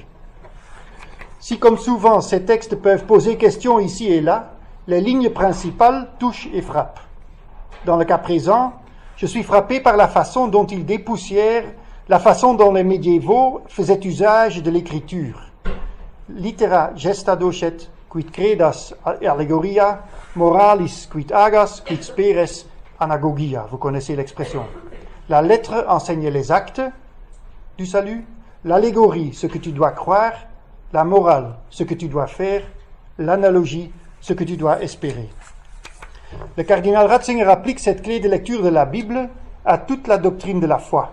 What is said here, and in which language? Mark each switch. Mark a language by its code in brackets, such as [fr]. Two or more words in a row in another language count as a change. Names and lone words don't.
[fr] Si, comme souvent, ces textes peuvent poser question ici et là, les lignes principales touchent et frappent. Dans le cas présent, je suis frappé par la façon dont ils dépoussièrent la façon dont les médiévaux faisaient usage de l'écriture. [la] Litera gesta docet, quid credas allegoria, moralis quid agas, quid speres anagogia. [fr] Vous connaissez l'expression. La lettre enseigne les actes du salut, l'allégorie, ce que tu dois croire, la morale, ce que tu dois faire, l'analogie, ce que tu dois espérer. Le cardinal Ratzinger applique cette clé de lecture de la Bible à toute la doctrine de la foi.